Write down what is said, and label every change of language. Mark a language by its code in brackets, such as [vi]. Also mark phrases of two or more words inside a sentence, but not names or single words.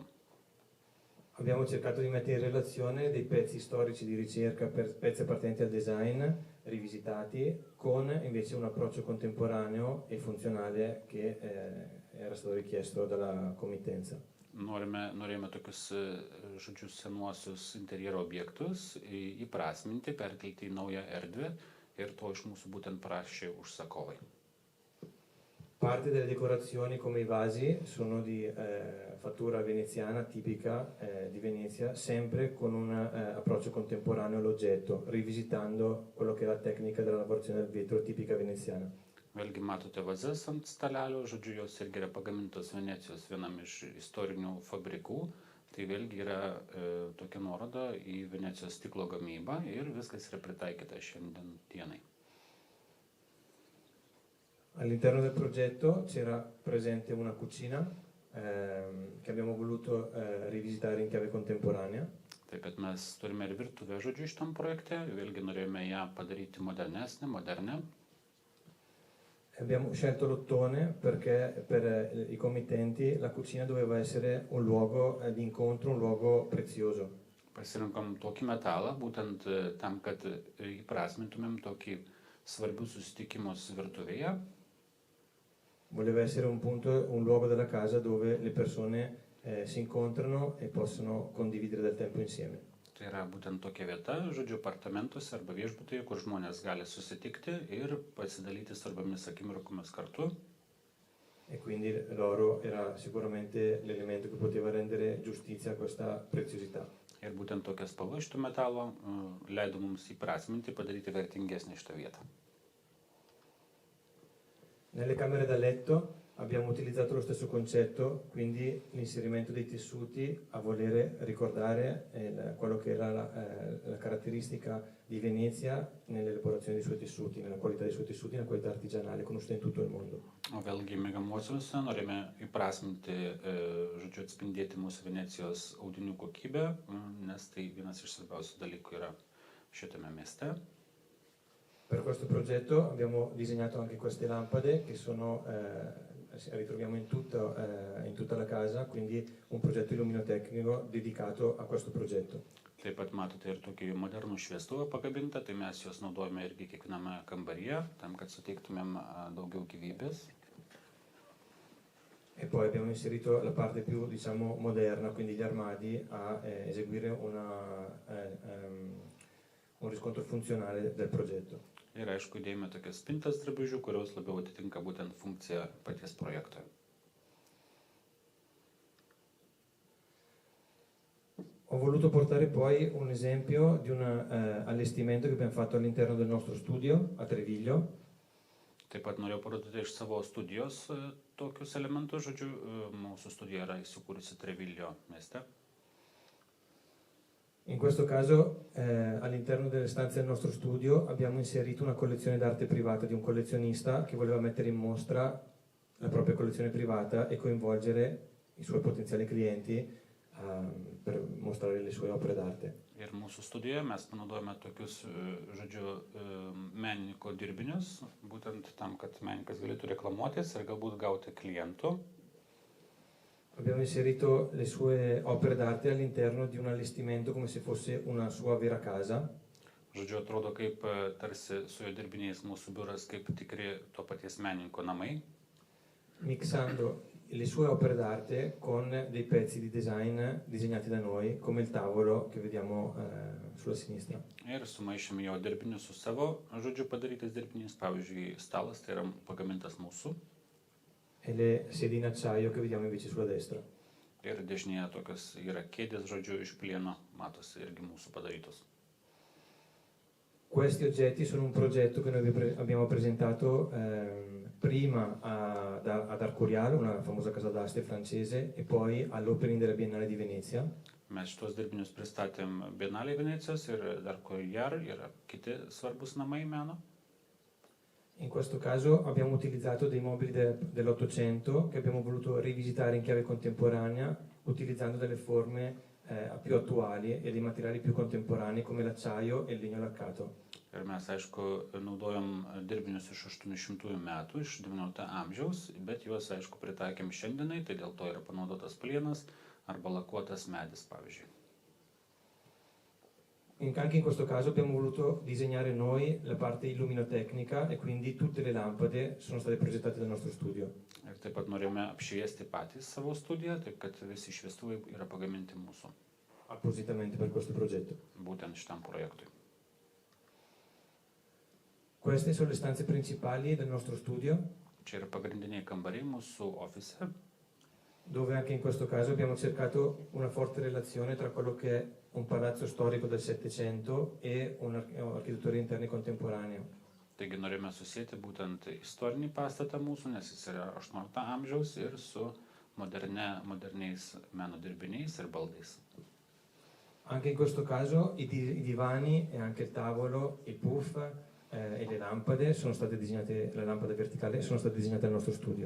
[it] Abbiamo cercato di mettere in relazione dei pezzi storici di ricerca, pezzi appartenenti al design, rivisitati, con invece un approccio contemporaneo e funzionale che era stato richiesto dalla committenza. [lt] Norėjome tokius, žodžiu, senuosius interjero objektus įprasminti, perkelti į naują erdvę ir to iš mūsų būtent prašė užsakovai. [it] Parte delle decorazioni come i vasi sono di fattura veneziana tipica di Venezia, sempre con un approccio contemporaneo all'oggetto, rivisitando quello che è la tecnica della lavorazione del vetro tipica veneziana. [lt] Vėlgi matote vazas ant stalelio, žodžiu, jos irgi yra pagamintos Venecijos vienam iš istorinių fabrikų, tai vėlgi yra tokia nuoroda į Venecijos stiklo gamybą ir viskas yra pritaikyta šiandien dienai. [it] All'interno del progetto c'era presente una cucina che abbiamo voluto rivisitare in chiave contemporanea. [lt] Taip pat mes turime ir virtuvę, žodžiu, šitam projekte, vėlgi norėjome ją padaryti modernę. [it] Abbiamo scelto l'ottone perché per i committenti la cucina doveva essere un luogo di incontro, un luogo prezioso. [lt] Pasirinkom tokį metalą, būtent tam, kad įprasmintumėm tokį svarbių susitikimus virtuvėje. [it] Voleva essere un punto, un luogo della casa dove le persone si incontrano e possono condividere del tempo insieme. [lt] Tai yra būtent tokia vieta, žodžiu, apartamentuose arba viešbutyje, kur žmonės gali susitikti ir pasidalyti svarbiomis akimirkomis kartu. [it] E quindi l'oro era sicuramente l'elemento che poteva rendere giustizia a questa preziosità. [lt] Ir būtent tokia spalva šito metalo leido mums įprasminti, padaryti vertingesnį šitą vietą. [it] Nelle camere da letto abbiamo utilizzato lo stesso concetto, quindi l'inserimento dei tessuti a volere ricordare quello che era la caratteristica di Venezia nell'elaborazione dei suoi tessuti, nella qualità dei suoi tessuti, nella qualità artigianale conosciuta in tutto il mondo. [lt] O vėlgi miegamuosiuose norėjome įprasminti, žodžiu, atspindėti mūsų Venecijos audinių kokybę, nes tai vienas iš svarbiausių dalykų yra šitame mieste. [it] Per questo progetto abbiamo disegnato anche queste lampade che sono ritroviamo in tutta la casa, quindi un progetto illuminotecnico dedicato a questo progetto. [lt] Taip pat matote ir tokį modernų šviestuvą pakabintą, tai mes juos naudojame irgi kiekviename kambaryje, tam, kad suteiktumėm daugiau gyvybės. [it] E poi abbiamo inserito la parte più, diciamo, moderna, quindi gli armadi, a eseguire un riscontro funzionale del progetto. [lt] Ir aišku, dėjome tokias spintas drabužių, kurios labiau atitinka būtent funkciją paties projekto. [it] Ho voluto portare poi un esempio di un allestimento che abbiamo fatto all'interno del nostro studio a Treviglio. [lt] Taip pat norėjau parodyti iš savo studijos tokius elementus, žodžiu, mūsų studija yra įsikūrusi Treviglio mieste. [it] In questo caso all'interno delle stanze del nostro studio abbiamo inserito una collezione d'arte privata di un collezionista che voleva mettere in mostra la propria collezione privata e coinvolgere i suoi potenziali clienti per mostrare le sue opere d'arte. [lt] Ir mūsų studijoje mes panaudojame tokius, žodžiu, menininko dirbinius, būtent tam, kad menininkas galėtų reklamuotis ir galbūt gauti klientų. [it] Abbiamo inserito le sue opere d'arte all'interno di un allestimento come se fosse una sua vera casa. [lt] Žodžiu, atrodo kaip tarsi su jo dirbiniais mūsų biuras kaip tikri to paties menininko namai. [it] Mixando le sue opere d'arte con dei pezzi di design disegnati da noi, come il tavolo che vediamo sulla sinistra. [lt] Ir sumaišėme jo dirbinius su savo, žodžiu, padarytais dirbiniais, pavyzdžiui, stalas, tai yra pagamintas mūsų. [it] E le sedie in acciaio che vediamo invece sulla destra. [lt] Ir dešinėje tokios yra kėdės, žodžiu, iš plieno, matosi irgi mūsų padarytos. [it] Questi oggetti sono un progetto che noi abbiamo presentato prima ad Arcurial, una famosa casa d'aste francese, e poi all'opening della Biennale di Venezia. [lt] Mes šitos dirbinius pristatėm Bienalėje Venecijos ir dar Courier ir kiti svarbus namai meno. [it] In questo caso abbiamo utilizzato dei mobili dell'Ottocento che abbiamo voluto rivisitare in chiave contemporanea utilizzando delle forme più attuali e dei materiali più contemporanei come l'acciaio e il legno laccato. [lt] Ir mes, aišku, naudojom dirbinius iš 800 metų, iš 19 amžiaus, bet juos, aišku, pritaikėm šiandienai, tai dėl to yra panaudotas plienas arba lakuotas medis, pavyzdžiui. [it] Anche in questo caso abbiamo voluto disegnare noi la parte illuminotecnica e quindi tutte le lampade sono state progettate dal nostro studio. [lt] Ir taip pat norėjome apšviesti patys savo studiją, taip kad visi šviestuvai yra pagaminti mūsų. [it] Appositamente per questo progetto. [lt] Būtent šitam projektui. [it] Queste sono le stanze principali del nostro studio. [lt] Čia yra pagrindiniai kambariai mūsų ofise, [it] dove anche in questo caso abbiamo cercato una forte relazione tra quello che è un palazzo storico del Settecento e un'architettura interna contemporanea. [lt] Taigi norėjome susėti būtent istorinį pastatą mūsų, nes jis yra 18 amžiaus ir su moderniais meno dirbiniais ir baldais. [it] Anche in questo caso i divani e anche il tavolo, il puff e le lampade sono state disegnate, la lampada verticale sono state disegnate al nostro studio.